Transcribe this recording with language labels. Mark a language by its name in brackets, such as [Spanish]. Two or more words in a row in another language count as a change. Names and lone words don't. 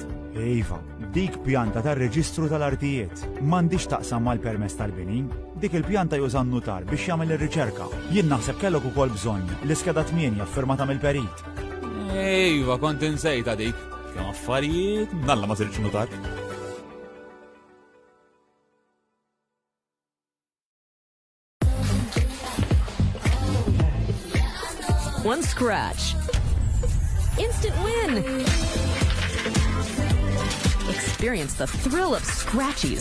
[Maltese] Iva, dik pjanta tar-reġistru tal-artijiet. M'għandix taqsam mal-permess tal-bini. Dik il-pjanta juża n-notar biex jagħmel ir-riċerka. Jien naħseb kellok ukoll bżonn l-iskeda 8 firmata mill-perit. Iva, kont insejta dik. Kemm affarijiet, nalla ma sirx notar. [English] One scratch. Instant win! Experience the thrill of scratchies.